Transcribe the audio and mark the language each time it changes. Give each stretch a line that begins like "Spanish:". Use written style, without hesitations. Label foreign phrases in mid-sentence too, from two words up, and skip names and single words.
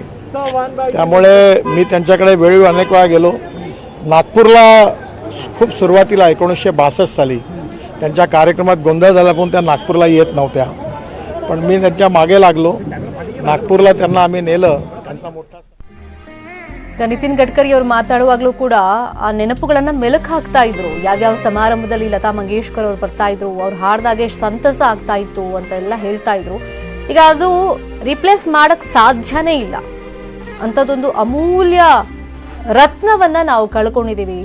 Marathi: त्यामुळे मी त्यांच्याकडे वेळोवेळी अनेक वेळा गेलो. नागपूरला खूप सुरुवातीला 1962 साली त्यांच्या कार्यक्रमात गोंधळ झाला पण त्या नागपूरला येत नव्हत्या. पण मी त्यांच्या मागे लागलो. ನಾಗ್ಪುರ್ಲ त्यांना आम्ही नेलं. त्यांचा मोठा
Kannada: ನಿತಿನ್ ಗಡ್ಕರಿ ಅವರು ಮಾತಾಡುವಾಗಲೂ ಕೂಡ ಆ ನೆನಪುಗಳನ್ನ ಮೆಲುಕು ಹಾಕ್ತಾ ಇದ್ರು. ಯಾವ್ಯಾವ ಸಮಾರಂಭದಲ್ಲಿ ಲತಾ ಮಂಗೇಶ್ಕರ್ ಅವರು ಬರ್ತಾ ಇದ್ರು, ಅವ್ರು ಹಾಡಿದಾಗ ಎಷ್ಟು ಸಂತಸ ಆಗ್ತಾ ಇತ್ತು ಅಂತ ಎಲ್ಲ ಹೇಳ್ತಾ ಇದ್ರು. ಈಗ ಅದು ರಿಪ್ಲೇಸ್ ಮಾಡಕ್ ಸಾಧ್ಯನೇ ಇಲ್ಲ. ಅಂಥದ್ದೊಂದು ಅಮೂಲ್ಯ ರತ್ನವನ್ನ ನಾವು ಕಳ್ಕೊಂಡಿದ್ದೀವಿ.